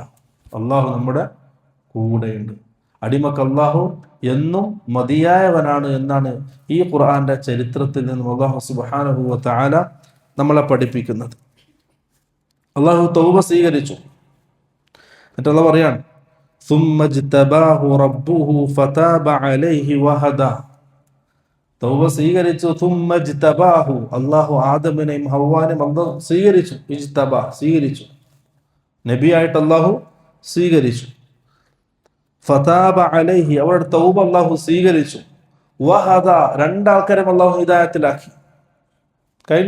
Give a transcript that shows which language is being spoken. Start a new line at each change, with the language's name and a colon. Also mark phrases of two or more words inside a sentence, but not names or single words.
Malayalam: അള്ളാഹു നമ്മുടെ കൂടെയുണ്ട്. അടിമക്ക് അള്ളാഹു എന്നും മതിയായവനാണ് എന്നാണ് ഈ ഖുർആന്റെ ചരിത്രത്തിൽ നിന്നും അള്ളാഹു
Arabic: سبحانه وتعالى
Malayalam: നമ്മളെ പഠിപ്പിക്കുന്നത്. അള്ളാഹു തൗബ സ്വീകരിച്ചു. എന്നിട്ട് അള്ളാഹു പറയാണ്,
Arabic: ثم اجتباه ربه فتاب عليه وهدى.
Malayalam: തൗബ സ്വീകരിച്ചു.
Arabic: ثم اجتباه,
Malayalam: അള്ളാഹു ആദമിനെയും ഹവ്വാനെയും അള്ളാഹു സ്വീകരിച്ചു. സ്വീകരിച്ചു, നബിയായിട്ട് അള്ളാഹു സ്വീകരിച്ചു.
Arabic: فتاب عليه,
Malayalam: അവരുടെ തൗബ അള്ളാഹു സ്വീകരിച്ചു. വഹദ, രണ്ടാൾക്കാരും അള്ളാഹു ഹിദായത്തിലാക്കി. കഴിഞ്ഞു.